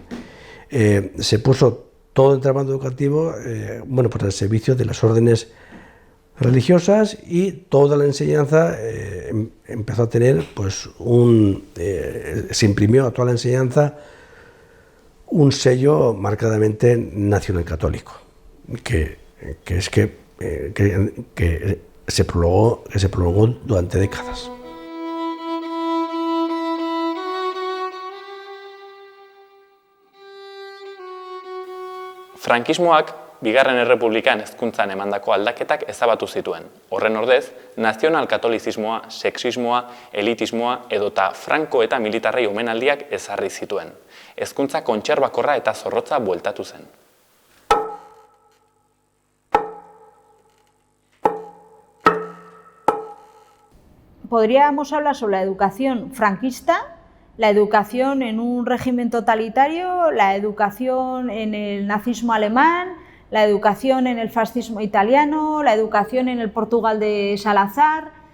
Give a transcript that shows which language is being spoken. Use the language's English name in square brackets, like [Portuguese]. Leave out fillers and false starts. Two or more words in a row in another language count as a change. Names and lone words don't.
[Spanish] Se puso todo el entramado educativo al servicio de las órdenes religiosas, y toda la enseñanza empezó a tener se imprimió a toda la enseñanza un sello marcadamente nacional católico, que se prolongó durante décadas. [Basque] Frankismoak Bigarren Errepublikan hezkuntzan emandako aldaketak ezabatu zituen. Horren ordez, nazional-katolizismoa, sexismoa, elitismoa edota franko eta militarrei omenaldiak ezarri zituen. Hezkuntza kontserbakorra eta zorrotza bueltatu zen. [Spanish] Podríamos hablar sobre la educación franquista, la educación en un régimen totalitario, la educación en el nazismo alemán, la educación en el fascismo italiano, la educación en el Portugal de Salazar.